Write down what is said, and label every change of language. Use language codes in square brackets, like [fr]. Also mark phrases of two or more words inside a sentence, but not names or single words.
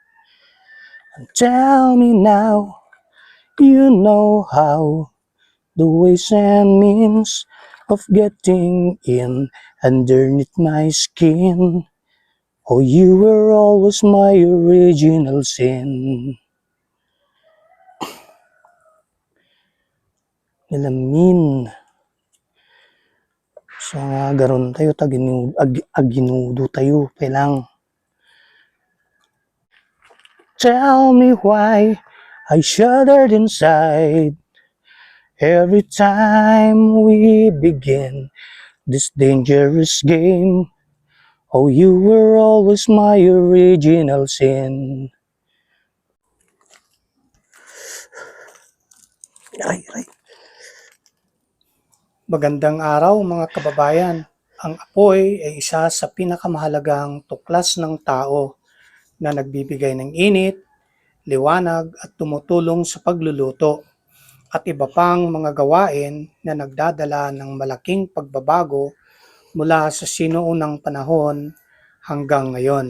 [en] Tell me now, you know how, the ways and means of getting in underneath my skin. Oh, you were always my original sin. Nilamin. [ilo] Sa nga garon tayo, aginudo tayo, pelang. [en] Tell me why I shuddered inside every time we begin this dangerous game. Oh, you were always my original sin. Ay. [tl] Magandang araw mga kababayan. Ang apoy ay isa sa pinakamahalagang tuklas ng tao na nagbibigay ng init, liwanag at tumutulong sa pagluluto at iba pang mga gawain na nagdadala ng malaking pagbabago mula sa sinuunang panahon hanggang ngayon.